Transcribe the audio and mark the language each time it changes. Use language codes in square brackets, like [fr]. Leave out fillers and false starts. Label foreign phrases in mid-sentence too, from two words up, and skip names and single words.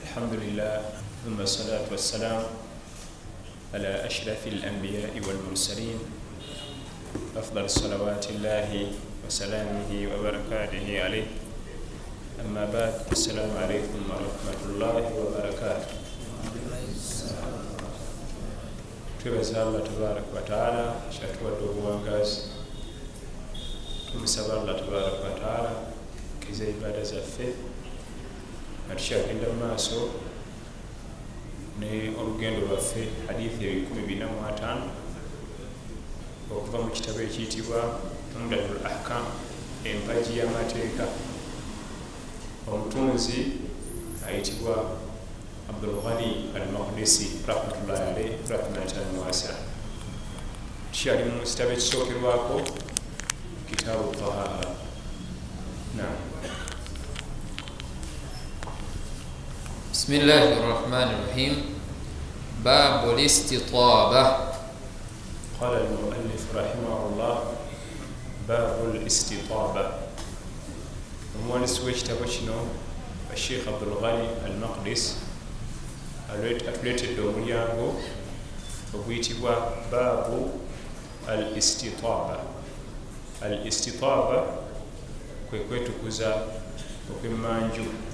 [ar] الحمد لله ثم الصلاة والسلام على أشرف الأنبياء والمرسلين أفضل الصلوات الله وسلامه وبركاته عليه. أما بعد، السلام عليكم ورحمة الله وبركاته. [lg] Tubaza [ar] الله تبارك وتعالى [lg] shatuwadde obuwangazi, tumusaba [ar] الله تبارك وتعالى [lg] kiza ibada zaffe nga tukyagenda mu maaso ne olugendo lwaffe hadithi 1045 okuva mu kitabo ekiyitibwa Umdatul Ahkam, empaji y'amateeka. Omutunzi ayitibwa Abdul Ghani al-Maqdisi [ar] رحمة الله عليه رحمة واسعة. [lg] Tukyali mu kitabo ekisookerwako [ar] كتاب الطهارة. بسم الله الرحمن الرحيم. باب الاستطابة. قال المؤلف رحمه الله: باب الاستطابة. [lg] المؤلف w'ekitabo kino Sheikh Abdul Ghani al-Maqdis atuleetedde omulyango oguyitibwa [ar] باب الاستطابة. [lg] Al-istitaaba kwe kwetukuza okw'emmanju.